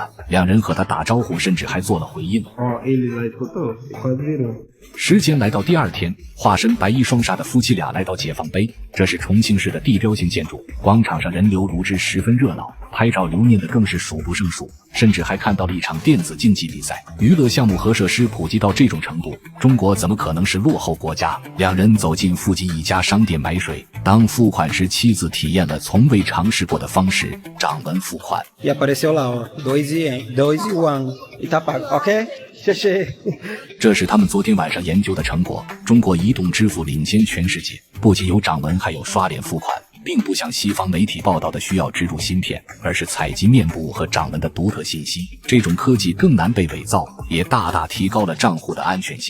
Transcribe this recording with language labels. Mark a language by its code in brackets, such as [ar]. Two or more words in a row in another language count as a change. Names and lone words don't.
[zh] 两人和他打招呼，甚至还做了回应。时间来到第二天，化身白衣双煞的夫妻俩来到解放碑，这是重庆市的地标性建筑，广场上人流如织，十分热闹，拍照留念的更是数不胜数，甚至还看到了一场电子竞技比赛。娱乐项目和设施普及到这种程度，中国怎么可能是落后国家？两人走进附近一家商店买水，当付款时，妻子体验了从未尝试过的方式，掌纹付款。 [pt] E apareceu lá, ó, 2 e tá pago, ok? [zh] 谢谢。这是他们昨天晚上研究的成果。中国移动支付领先全世界，不仅有掌纹，还有刷脸付款，并不像西方媒体报道的需要植入芯片，而是采集面部和掌纹的独特信息。这种科技更难被伪造，也大大提高了账户的安全性。